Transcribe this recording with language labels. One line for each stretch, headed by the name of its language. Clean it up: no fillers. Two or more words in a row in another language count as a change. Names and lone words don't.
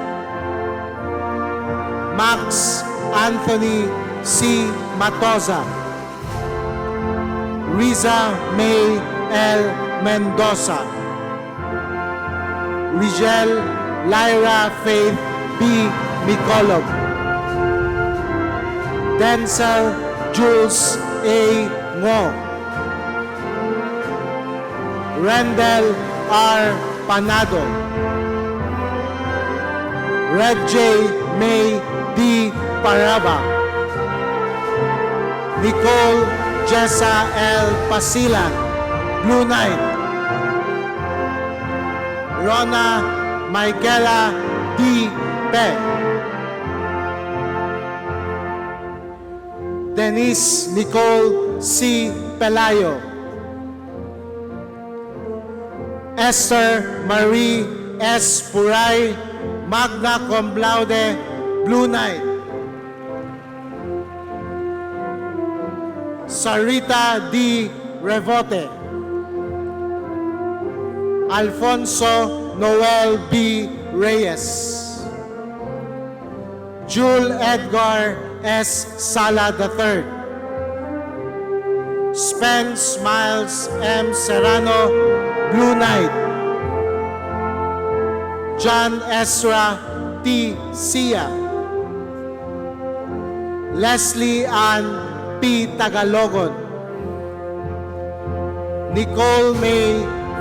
English: Max Anthony C. Matoza. Riza May L. Mendoza. Rigel Lyra Faith B. Mikolov. Denzel Jules A. Ngo. Rendell R. Panado. Red J. May D. Paraba. Nicole Jessa L. Pasilan. Blue Knight. Rona Michaela D. Pe. Denise Nicole C. Pelayo. Esther Marie S. Puray,
Latin: magna cum laude,
English: Blue Knight. Sarita D. Revote. Alfonso Noel B. Reyes. Jule Edgar S. Sala III. Spence Miles M. Serrano, Blue Knight. John Ezra T. Sia. Leslie Ann P. Tagalogon. Nicole May V.